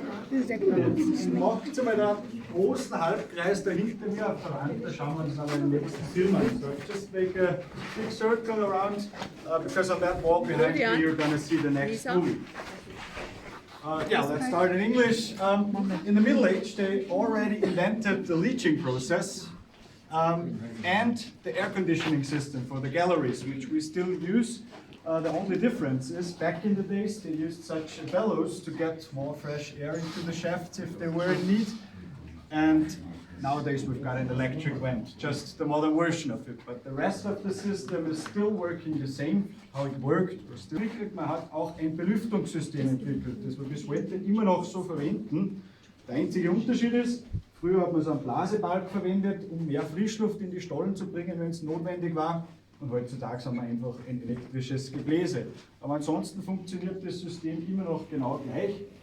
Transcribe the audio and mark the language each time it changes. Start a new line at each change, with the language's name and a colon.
German: Jetzt macht mal den großen Halbkreis da hinter mir auf der Wand, da schauen wir uns noch den nächsten Film an.
English: So just make a big circle around, because on that wall behind me you're gonna see the next movie. Yeah, let's start in English. In the Middle Age, they already invented the leaching process and the air conditioning system for the galleries, which we still use. The only difference is back in the days they used such bellows to get more fresh air into the shafts if they were in need. And nowadays we've got an electric vent, just the modern version of it. But the rest of the system is still working the same, how it worked.
German: Man hat auch ein Belüftungssystem entwickelt, das wir bis heute immer noch so verwenden. Der einzige Unterschied ist, früher hat man so einen Blasebalg verwendet, um mehr Frischluft in die Stollen zu bringen, wenn es notwendig war. Und heutzutage haben wir einfach ein elektrisches Gebläse. Aber ansonsten funktioniert das System immer noch genau gleich.